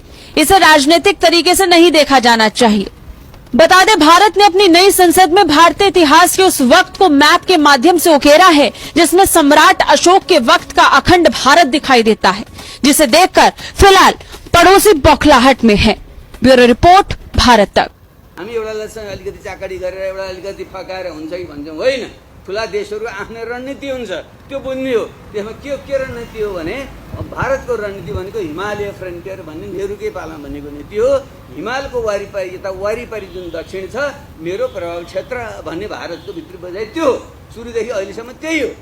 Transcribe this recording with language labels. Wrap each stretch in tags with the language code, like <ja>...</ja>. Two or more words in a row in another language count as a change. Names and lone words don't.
<hi>इसे राजनीतिक तरीके से नहीं देखा जाना चाहिए। बता दें, भारत ने अपनी नई संसद में भारतीय इतिहास के उस वक्त को मैप के माध्यम से उकेरा है जिसमें सम्राट अशोक के वक्त का अखंड भारत दिखाई देता है, जिसे देखकर फिलहाल पड़ोसी बौखलाहट में है। ब्यूरो रिपोर्ट, भारत तक।</hi> <ne>हामी एउटालाई अलिकति चाकडी गरेर एउटा अलिकति फकाएर हुन्छ कि भन्छौँ, होइन। ठुला देशहरूको आफ्नै रणनीति हुन्छ, त्यो बुझ्ने हो। त्यसमा के रणनीति हो भने भारतको रणनीति भनेको हिमालय फ्रन्टियर भन्ने नेहरूकै पालामा भनेको नीति हो। हिमालको वारिपारि, यता वारिपारि जुन दक्षिण छ मेरो प्रभाव क्षेत्र भन्ने भारतको भित्री बजाइ त्यो सुरुदेखि अहिलेसम्म त्यही हो।</ne>